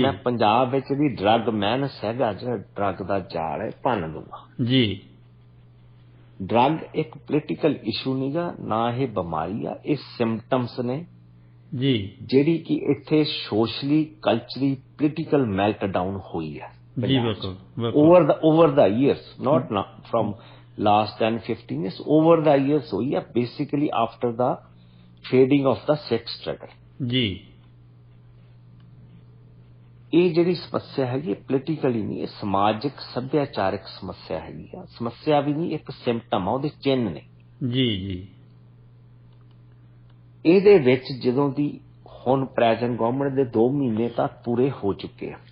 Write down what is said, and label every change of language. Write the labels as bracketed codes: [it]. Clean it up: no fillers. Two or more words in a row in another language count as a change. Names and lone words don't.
[pa] ਮੈਂ ਪੰਜਾਬ ਵਿੱਚ ਵੀ [en] drug menace [pa] ਹੈਗਾ, ਜਿਹੜਾ ਡਰੱਗ ਦਾ ਜਾਲ ਹੈ, ਭੰਨ ਦੂੰਗਾ। ਜੀ, ਡਰੱਗ ਇੱਕ [en] political issue [pa] ਨਹੀਂਗਾ, ਨਾ ਇਹ ਬਿਮਾਰੀ ਆ, ਇਹ ਸਿੰਪਟਮਸ ਨੇ ਜੀ, ਜਿਹੜੀ ਕਿ ਇੱਥੇ [en] socially culturally political meltdown [pa] ਹੋਈ ਹੈ। ਜੀ, ਬਿਲਕੁਲ, [en] over the years, not from last 10-15 years, over the years [pa] ਹੋਈ ਹੈ, [en] basically after the fading of the sex struggle। [pa] ਜੀ, ਇਹ ਜਿਹੜੀ ਸਮੱਸਿਆ ਹੈਗੀ ਪੋਲੀਟੀਕਲੀ ਨਹੀਂ, ਇਹ ਸਮਾਜਿਕ ਸੱਭਿਆਚਾਰਕ ਸਮੱਸਿਆ ਹੈਗੀ ਆ। ਸਮੱਸਿਆ ਵੀ ਨਹੀਂ, ਇੱਕ ਸਿੰਪਟਮ ਆ, ਉਹਦੇ ਚਿੰਨ੍ਹ ਨੇ। ਜੀ, ਜੀ, ਇਹਦੇ ਵਿੱਚ ਜਦੋਂ ਦੀ ਹੁਣ [en] present government [pa] ਦੇ 2 ਮਹੀਨੇ ਤਾਂ ਪੂਰੇ ਹੋ ਚੁੱਕੇ ਆ,